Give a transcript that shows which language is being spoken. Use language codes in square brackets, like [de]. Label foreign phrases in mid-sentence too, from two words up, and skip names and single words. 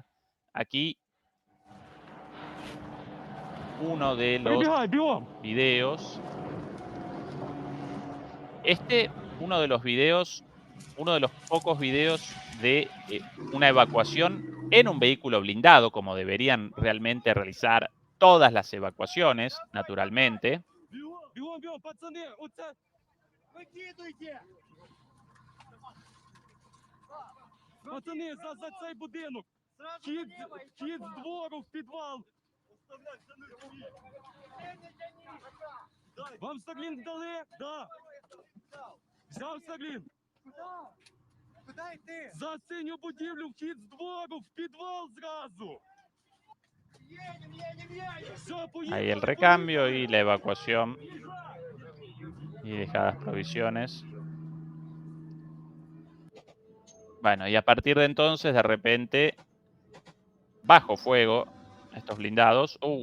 [es] Aquí uno de los videos. Uno de los pocos videos de una evacuación en un vehículo blindado, como deberían realmente realizar todas las evacuaciones, naturalmente. [uk] Пацани, за цей будинок! Вхід з двору в підвал! Вам Старлінг дали? Да. Взяв Старлінг? Куда йти? За синю будівлю, вхід з двору, в підвал зразу! [es] Ahí el recambio y la evacuación y dejadas provisiones. Bueno, y a partir de entonces, de repente, bajo fuego, estos blindados.